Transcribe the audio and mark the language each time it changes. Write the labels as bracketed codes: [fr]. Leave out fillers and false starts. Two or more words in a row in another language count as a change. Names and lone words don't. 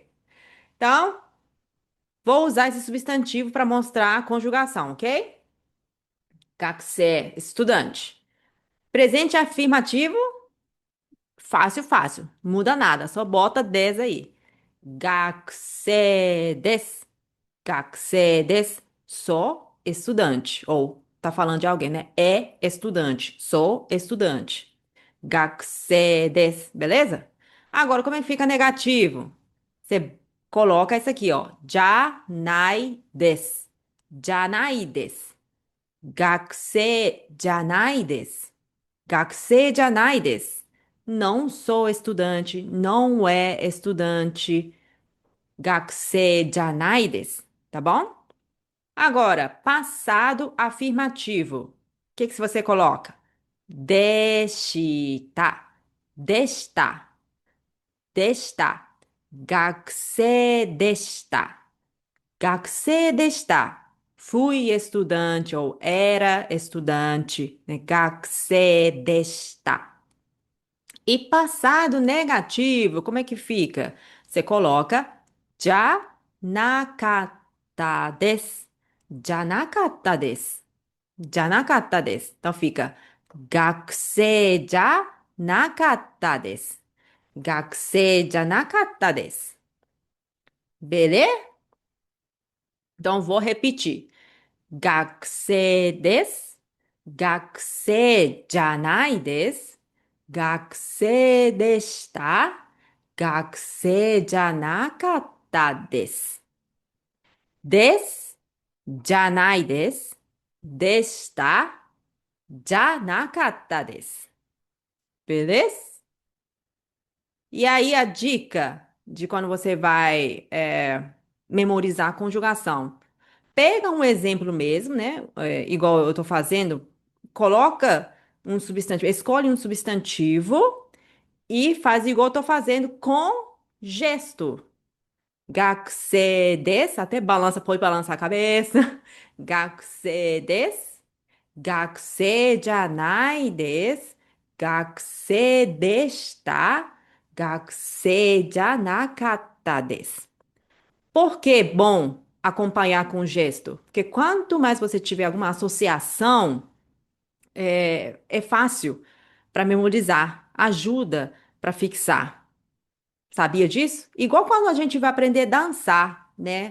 [pt] Então, vou usar esse substantivo para mostrar a conjugação, ok? Gakusé, estudante. Presente afirmativo, fácil, fácil. Muda nada, só bota 10 aí. [ja] がくせいです. がくせいです. [pt] Sou estudante. Ou tá falando de alguém, né? É estudante. Sou estudante. [ja] がくせいです, [pt] beleza? Agora, como é que fica negativo? Você coloca isso aqui, ó. [ja] じゃないです. じゃないです. がくせいじゃないです. がくせいじゃないです. [pt] Não sou estudante, não é estudante. [ja] がくせいじゃないです, [pt] tá bom? Agora, passado afirmativo. O que que você coloca? [ja] でした、でした、でした. がくせいでした、がくせいでした. [pt] Fui estudante ou era estudante, né? [ja] がくせいでした. [pt] E passado negativo, como é que fica? Você coloca [ja] じゃなかったです、じゃなかったです、じゃなかったです. [pt] Então fica [ja] がくせいじゃなかったです. がくせいじゃなかったです. [pt] Beleza? Então vou repetir. [ja] がくせいです。がくせいじゃないです. がくせいでした。がくせいじゃなかったです. です、じゃないです. でした、じゃなかったです. [pt] Beleza? E aí a dica de quando você vai memorizar a conjugação. Pega um exemplo mesmo, né? Igual eu tô fazendo, coloca um substantivo, escolhe um substantivo e faz igual eu tô fazendo com gesto. [ja] がくせいです, [pt] até balança, pode balançar a cabeça. [ja] がくせいです、がくせいじゃないです、がくせいでした、がくせいじゃなかったです. [pt] Por que bom acompanhar com gesto? Porque quanto mais você tiver alguma associação, é fácil para memorizar, ajuda para fixar. Sabia disso? Igual quando a gente vai aprender a dançar, né?